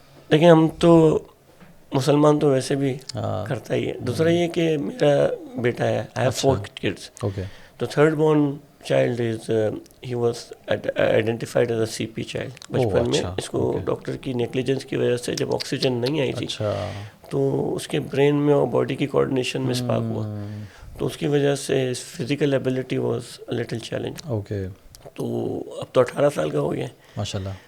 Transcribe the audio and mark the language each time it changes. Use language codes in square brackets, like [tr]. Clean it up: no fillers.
[ur] دیکھیں, ہم تو مسلمان تو ویسے بھی کرتا ہی ہے. دوسرا یہ کہ میرا بیٹا ہے, [en] I have 4 kids. تو 3rd born child is he was identified as a CP child. [ur] بچپن میں اس کو ڈاکٹر کی نیگلیجنس کی وجہ سے جب آکسیجن نہیں آئی تھی تو اس کے برین میں اور باڈی کی کوآرڈینیشن میں اسپارک ہوا, تو اس کی وجہ سے [en] Physical ability was little challenge. [ur] تو اب تو 18 سال کا ہو گیا ماشاءاللہ,